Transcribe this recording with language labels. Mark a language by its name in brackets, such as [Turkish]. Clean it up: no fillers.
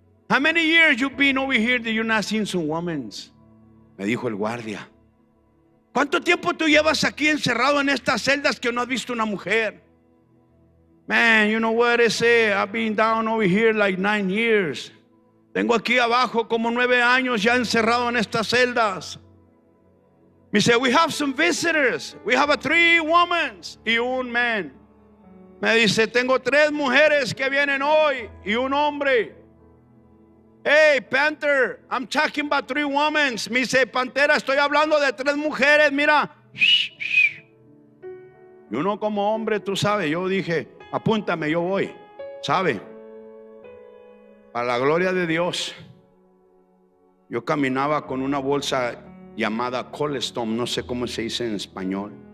[English] How many years you been over here that you're not seeing some women? [Spanish] Me dijo el guardia. ¿Cuánto tiempo tú llevas aquí encerrado en estas celdas que no has visto una mujer? [English] Man, you know what they say, I've been down over here like 9 years. [Spanish] Tengo aquí abajo como 9 años ya encerrado en estas celdas. Me dice, [English] we have some visitors. We have 3 women [Spanish] y un [English] man. [Spanish] Me dice, tengo 3 mujeres que vienen hoy y un hombre. [English] Hey, Panther, I'm talking about 3 women. [Spanish] Me dice, Pantera, estoy hablando de 3 mujeres, mira. Y uno como hombre, tú sabes, yo dije, apúntame, yo voy. ¿Sabe? Para la gloria de Dios, yo caminaba con una bolsa llamada Colestone, no sé cómo se dice en español.